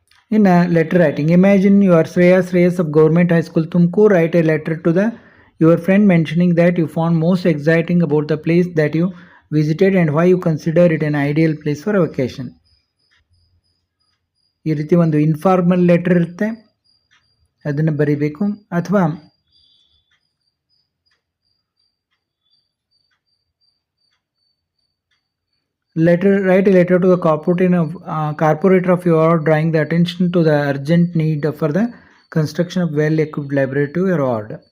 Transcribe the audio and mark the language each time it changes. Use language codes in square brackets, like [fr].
[en] In letter writing, imagine you are Shreyas of Government High School Tumkur. Write a letter to your friend mentioning that you found most exciting about the place that you visited and why you consider it an ideal place for a vacation. [kn] ಈ ರೀತಿ ಒಂದು informal letter ಇರುತ್ತೆ, ಅದನ್ನು ಬರೀಬೇಕು. ಅಥವಾ [en] write a letter to the corporator of your drawing the attention to the urgent need for the construction of well-equipped library to your ward.